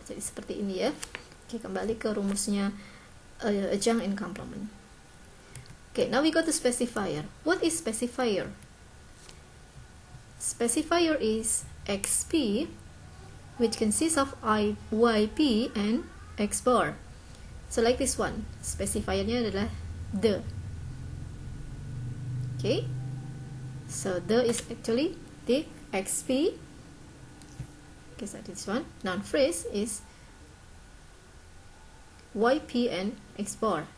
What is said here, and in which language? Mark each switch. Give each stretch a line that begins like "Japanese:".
Indonesian: Jadi seperti ini ya. Oke, kembali ke rumusnya adjunct and complement.
English: Okay, now we go to specifier. What is specifier? Specifier is XP, which consists of YP and X bar. So like this one, specifiernya
Indonesian: adalah
English: the. Okay, so the is actually the XP. Okay, so this one, noun phrase is YP and X bar.